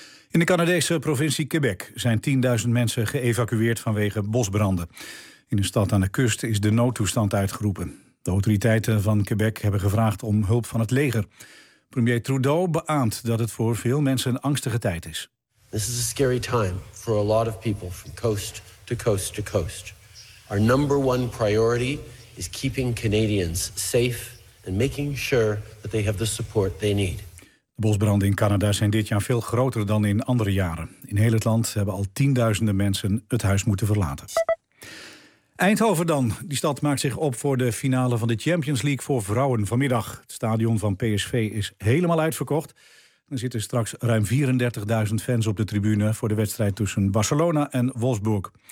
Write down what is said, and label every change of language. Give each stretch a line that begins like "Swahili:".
Dutch: In de Canadese provincie Quebec zijn 10.000 mensen geëvacueerd vanwege bosbranden. In een stad aan de kust is de noodtoestand uitgeroepen. De autoriteiten van Quebec hebben gevraagd om hulp van het leger. Premier Trudeau beaamt dat het voor veel mensen een angstige tijd is.
English: This is a scary time for a lot of people from coast to coast to coast. Our number one priority is keeping Canadians safe and making sure that they have the support they need.
Dutch: Bosbranden in Canada zijn dit jaar veel groter dan in andere jaren. In heel het land hebben al tienduizenden mensen het huis moeten verlaten. Eindhoven dan. Die stad maakt zich op voor de finale van de Champions League voor vrouwen vanmiddag. Het stadion van PSV is helemaal uitverkocht. Er zitten straks ruim 34.000 fans op de tribune voor de wedstrijd tussen Barcelona en Wolfsburg.